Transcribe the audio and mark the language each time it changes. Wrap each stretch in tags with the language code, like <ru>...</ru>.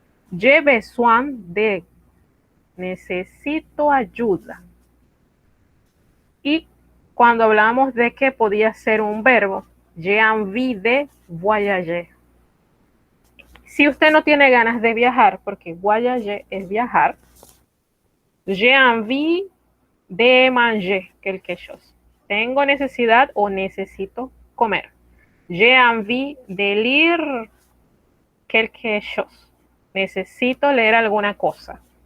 <fr>J'ai besoin de,</fr> <es>necesito ayuda. Y cuando hablamos de que podía ser un verbo,</es> <fr>j'ai envie de voyager.</fr> <es>Si usted no tiene ganas de viajar, porque voyager es viajar,</es> <fr>j'ai envie de manger quelque chose.</fr> <es>Tengo necesidad o necesito comer.</es> <fr>J'ai envie de lire quelque chose.</fr> <es>Necesito leer alguna cosa.</es>